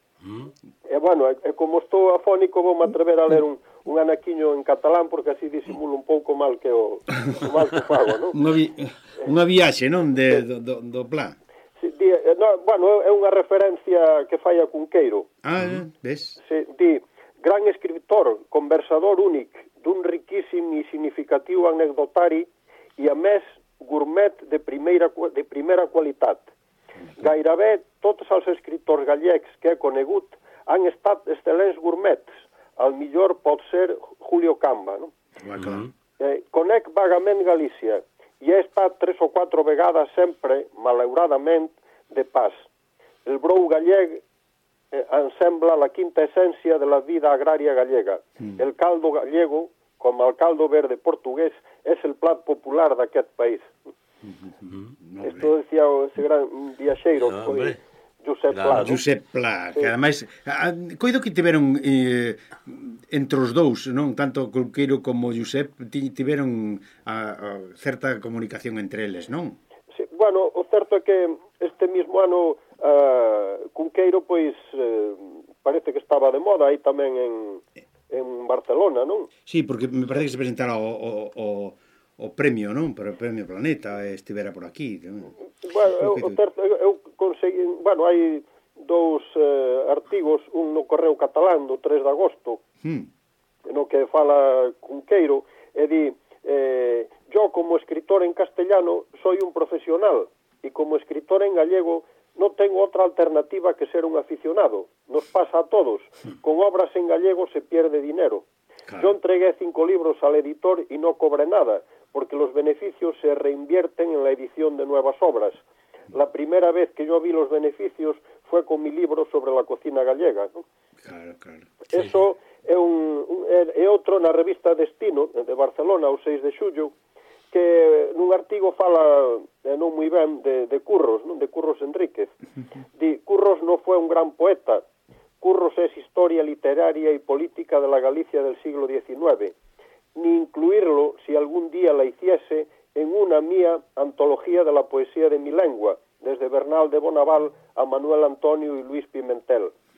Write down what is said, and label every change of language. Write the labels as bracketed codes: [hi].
[gl] E como estou afónico, vou me atrever a ler un anaquiño en catalán, porque así disimulo un pouco mal que o mal que fago, ¿no? Unha viaxe, non? Do Pla. Sí, é unha referencia que fai a Cunqueiro. Ves? Sí, di: [ca] gran escritor, conversador único, dun riquísimo e significativo anecdotari, e a més gourmet de primera qualitat. Gairebé tots els escriptors gallecs que he conegut han estat excel·lents gourmets. El millor pot ser Julio Camba, no? Mm-hmm. Conec vagament Galícia i he estat 3 o 4 vegades sempre, malauradament, de pas. El brou gallec em sembla la quinta essència de la vida agrària gallega. Mm. El caldo gallego, com el caldo verde portuguès, és el plat popular d'aquest país. Mm-hmm. [gl] Esto decía ese gran viaxeiro, Josep Pla. Claro. Josep Pla, que sí. Ademais, coido que tiveron entre os dous, non? Tanto Cunqueiro como Josep, tiveron a certa comunicación entre eles, non? Sí, bueno, o certo é que este mismo ano Cunqueiro, pois, parece que estaba de moda aí tamén en Barcelona, non? Sí, porque me parece que se presentara o premio, non? Para o Premio Planeta estivera por aquí. Bueno, hai dous artigos, un no Correo Catalán do 3 de agosto, no que fala Cunqueiro, e di: [es] yo como escritor en castellano soy un profesional, e como escritor en gallego no tengo otra alternativa que ser un aficionado. Nos pasa a todos. Con obras en gallego se pierde dinero. Claro. Yo entregué 5 libros al editor y no cobré nada, porque los beneficios se reinvierten en la edición de nuevas obras. La primera vez que yo vi los beneficios fue con mi libro sobre la cocina gallega, ¿no? Claro, claro. [gl] Sí. Eso é un é outro na revista Destino de Barcelona, o 6 de xullo, que nun artigo fala non moi ben de Curros, non, de Curros Enríquez. Di, Curros non foi un gran poeta. [es] Curros é historia literaria e política de la Galicia del siglo XIX. Ni incluirlo, si algún día la hiciese, en una mía antología de la poesía de mi lengua, desde Bernal de Bonaval a Manuel Antonio y Luis Pimentel.